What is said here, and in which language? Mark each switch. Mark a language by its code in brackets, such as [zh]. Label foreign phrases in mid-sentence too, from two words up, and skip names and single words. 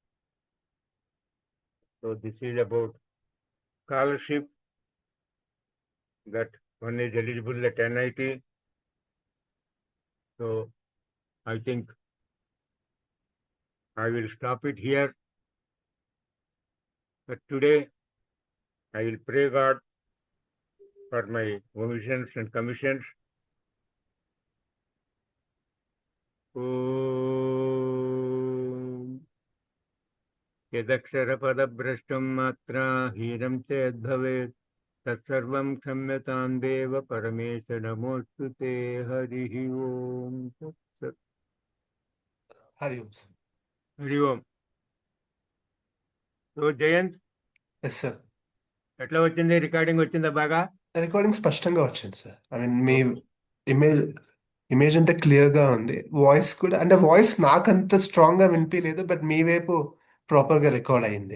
[en] So this is about scholarship that one is eligible at NIT. So I think I will stop it here. But today I will pray God for my omissions and commissions. [sa] Om यदक्षरपदभ्रष्टं मात्रा हीनं चेद्भवेत् तत्सर्वं क्षम्यतां देव परमेश नमोऽस्तु ते हरिः ओम् तत्सत् हरि ओम, sir. हरि ओम् [te] సో జయంత్ [en] Yes, sir. [te] ఎట్లా వచ్చింది రికార్డింగ్ వచ్చిందా బాగా రికార్డింగ్ స్పష్టంగా వచ్చింది సార్. [en] I mean [te] మీ ఇమేజ్ అంతా క్లియర్గా ఉంది. వాయిస్ కూడా అంటే వాయిస్ నాకంత స్ట్రాంగ్గా వినిపించలేదు, బట్ మీ వైపు ప్రాపర్గా రికార్డ్ అయింది.